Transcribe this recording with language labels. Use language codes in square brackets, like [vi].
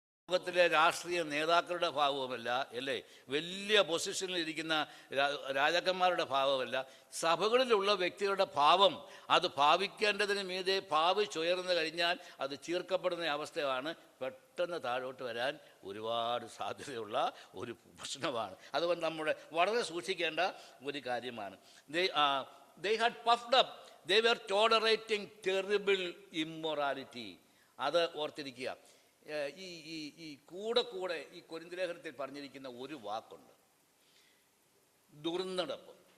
[ml] ലോകത്തിലെ രാഷ്ട്രീയ നേതാക്കളുടെ ഭാവവുമല്ല, അല്ലേ, വലിയ പൊസിഷനിൽ ഇരിക്കുന്ന രാജാക്കന്മാരുടെ ഭാവമല്ല, സഭകളിലുള്ള വ്യക്തികളുടെ ഭാവം അത് ഭാവിക്കേണ്ടതിന് മീതെ ഭാവിച്ചുയർന്നു കഴിഞ്ഞാൽ അത് ചീർക്കപ്പെടുന്ന അവസ്ഥയാണ് പെട്ടെന്ന് താഴോട്ട് വരാൻ ഒരുപാട് സാധ്യതയുള്ള ഒരു പ്രശ്നമാണ്. അതുകൊണ്ട് നമ്മുടെ വളരെ സൂക്ഷിക്കേണ്ട ഒരു കാര്യമാണ്. [en] They had puffed up. They were tolerating terrible immorality. [ml] അത് ഓർത്തിരിക്കുക. ഈ കൂടെ ഈ കൊരിന്ത്യലേഖനത്തിൽ പറഞ്ഞിരിക്കുന്ന ഒരു വാക്കുണ്ട്, ദുർനടപ്പ്.